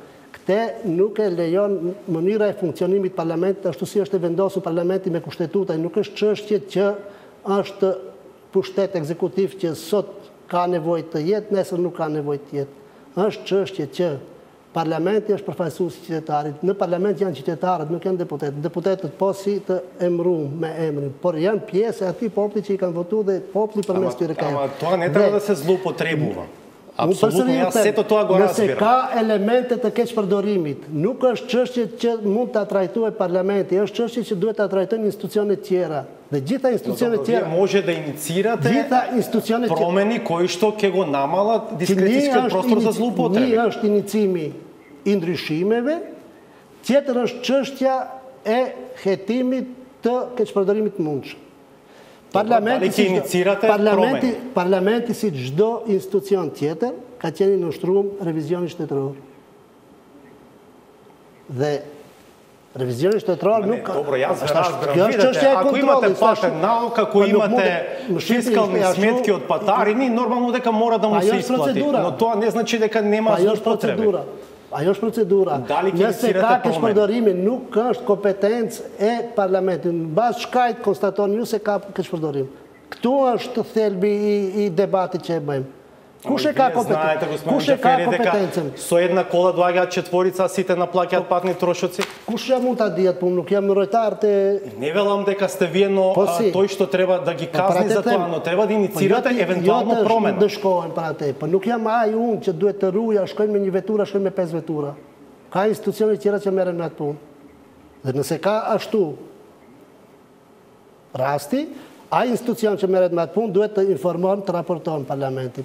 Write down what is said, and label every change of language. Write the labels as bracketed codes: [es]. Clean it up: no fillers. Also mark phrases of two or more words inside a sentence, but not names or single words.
[sq] Këte nuk e lejon mënyra e funksionimit parlamentit ashtu si është e vendosur parlamenti me kushtetuta, nuk është çështje që është pushtet ekzekutiv që sot ka nevojë të jetë, nesër nuk ka nevojë të jetë. Është çështje që parlamenti është përfaqësues i qytetarit. Në parlament janë qytetarët, nuk janë deputetët. Deputetët po si të emëruar me emrin, por janë pjesë e atij populli që i kanë votuar dhe populli përmes tyre ka. [mk] Ама тоа не треба да се злоупотребува. Apsolutno, ja sето тоа го разбирам. [sq] Nëse ka elemente të keqpërdorimit, nuk është çështje që mund ta trajtojë parlamenti, është çështje që duhet ta trajtojnë institucionet tjera. Dhe gjitha institucionet tjera [mk] може да инициирате промени кои што ќе го намалат дискрецијскиот простор за злоупотреби. [sq] Një është inicimi i ndryshimeve, tjetër është çështja e hetimit të keqpërdorimit të mundshëm. Parlamenti si çdo institucion tjetër ka qenë i nështruar revizionit shtetëror. Dhe revizionit shtetëror nuk ka... [mk] Dobro, јас разбирам. Видете, ако имате патент наука, ако имате фискални сметки од патарини, нормално дека мора да му се исплати. Но тоа не значи дека нема злоупотреби. [sq] Ajo është procedura. Nëse ka keqpërdorime, nuk është kompetencë e parlamentit. Në bazë çkajt konstatoni ju se ka keqpërdorim. Këtu është thelbi i debatit që e bëjmë. Kush e ka kompetencën? [mk] Со една кола доаѓаат четворица, сите наплаќаат патни трошоци? [sq] Kush ja mund ta dihet, po nuk jam mbrojtar te... [mk] Не велам дека сте вие, но тој што треба да ги казни за тоа, но треба да инициирате евентуално промена. [sq] Jo të shkohen para te, po nuk jam ai unë që duhet të ruja, shkojnë me 1 vetura, shkojnë me 5 vetura. Ka institucione tjera që merren me atë punë. Dhe nëse ka ashtu rasti, ai institucion që merret me atë punë duhet të informon, të raporton parlamentit.